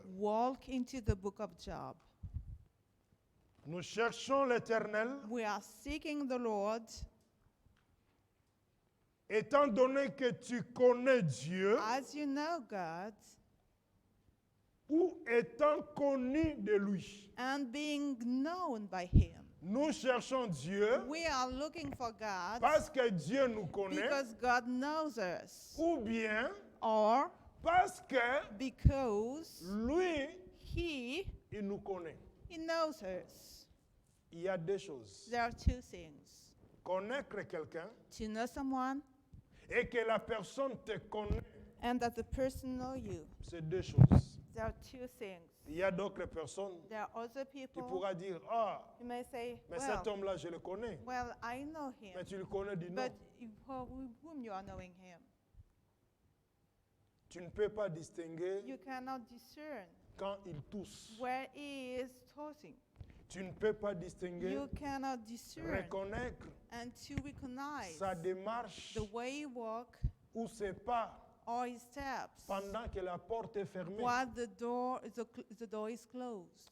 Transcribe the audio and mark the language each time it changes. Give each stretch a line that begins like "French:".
English: walk into the book of Job.
French: Nous cherchons l'Éternel,
English: We are seeking the Lord,
French: étant donné que tu connais Dieu,
English: as you know God,
French: ou étant connu de lui.
English: and being known by Him.
French: Nous cherchons Dieu
English: We are looking for God
French: parce que Dieu nous connaît,
English: because God knows us,
French: ou bien
English: or
French: parce que
English: because
French: lui,
English: He
French: il nous connaît.
English: knows us.
French: Il y a deux choses.
English: There are two things.
French: Connaître quelqu'un
English: To know someone
French: et que la personne te connaît,
English: and that the person know you.
French: c'est deux choses.
English: There are two things.
French: Il y a d'autres personnes
English: There are other
French: qui
English: people.
French: pourra dire, ah,
English: You may say,
French: mais cet
English: well,
French: homme-là, je le connais.
English: I know
French: Mais
English: him,
French: tu le connais du nom.
English: but whom you are knowing him,
French: Tu ne peux pas distinguer
English: you cannot discern
French: quand il tousse.
English: where he is tossing.
French: Tu ne peux pas distinguer,
English: You cannot discern
French: reconnaître
English: and to recognize
French: sa démarche
English: the way he walk
French: ou ses pas
English: or his steps
French: pendant que la porte est fermée.
English: while the door is closed.